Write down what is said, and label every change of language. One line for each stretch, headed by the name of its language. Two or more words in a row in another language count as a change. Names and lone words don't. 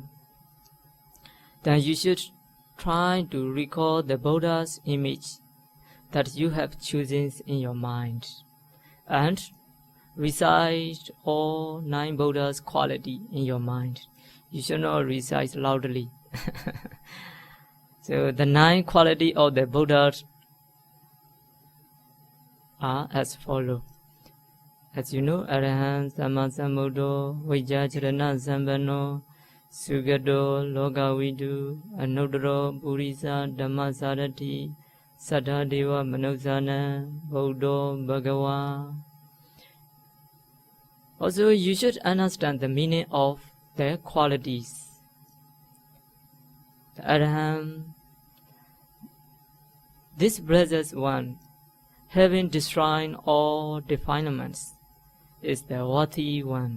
English: Then you should try to recall the Buddha's image that you have chosen in your mind and recite all 9 Buddha's qualities in your mind. You should not recite loudly. So the 9 qualities of the Buddha are as follows. As you know,
Pali: Arahant Sammasambuddho Vijjacharana Sambano Sugado Lokavidu Anudro Purisa Dhammasarati Saddhadeva Manusana Buddho Bhagava.
English: Also, you should understand the meaning of their qualities. The Arahant, this blessed one, having destroyed all defilements, is the worthy one.